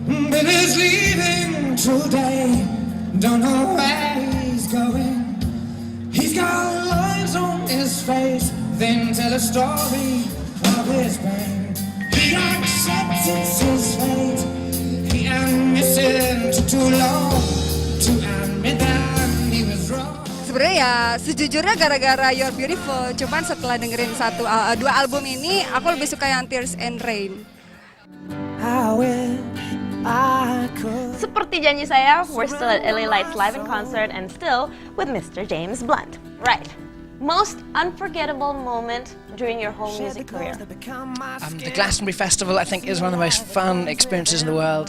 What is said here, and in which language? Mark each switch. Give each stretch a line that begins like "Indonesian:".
English: Billy's leaving today, don't know where he's going. He's got lines on his face, then tell a story of his pain. He accepts his fate, he admits it too long to admit that he was wrong.
Indonesian: Sebenarnya ya sejujurnya gara-gara You're Beautiful, cuman setelah dengerin dua album ini aku lebih suka yang Tears and Rain.
English: I wish I could.
Indonesian: Seperti janji saya,
English: we're still at LA Lights Live in Concert and still with Mr. James Blunt. Right. Most unforgettable moment during your whole music career? The Glastonbury Festival, I think, is one of the most fun experiences in the world.